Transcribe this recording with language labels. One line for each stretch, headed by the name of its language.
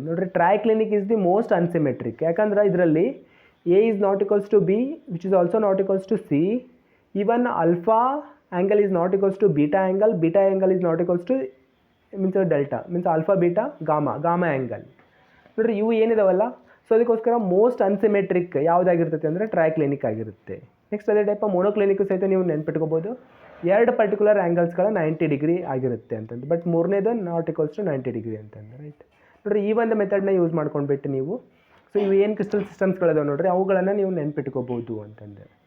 English: ನೋಡ್ರಿ, triclinic is the most unsymmetric.
Kannada: ಯಾಕಂದ್ರೆ ಇದರಲ್ಲಿ
English: A is not equals to B which is also not equals to C, even alpha angle is not equals to beta angle is not equals to delta, means alpha beta gamma angle.
Kannada: ನೋಡ್ರಿ, ಇವು ಏನಿದಾವಲ್ಲ, so ಅದಕ್ಕೋಸ್ಕರ most ಅನ್ಸಿಮೆಟ್ರಿಕ್ ಯಾವುದಾಗಿರ್ತೈತೆ ಅಂದರೆ triclinic ಆಗಿರುತ್ತೆ. Next ಅದೇ type monoclinic ಸಹಿತ ನೀವು ನೆನ್ಪಿಟ್ಕೋಬೋದು, 2 particular ಆ್ಯಂಗಲ್ಸ್ಗಳ 90 degree ಆಗಿರುತ್ತೆ ಅಂತಂದು, ಬಟ್ ಮೂರನೇದು ನಾಟ್ ಈಕ್ವಲ್ಸ್ ಟು 90 ಡಿಗ್ರಿ ಅಂತಂದು. ರೈಟ್, ನೋಡಿರಿ, ಈ ಒಂದು ಮೆಥಡ್ನ ಯೂಸ್ ಮಾಡ್ಕೊಂಡ್ಬಿಟ್ಟು ನೀವು, ಸೊ ಇವು ಏನು ಕ್ರಿಸ್ಟಲ್ ಸಿಸ್ಟಮ್ಸ್ಗಳಿದಾವೆ ನೋಡಿರಿ, ಅವುಗಳನ್ನು ನೀವು ನೆನ್ಪಿಟ್ಕೋಬೋದು ಅಂತಂದು.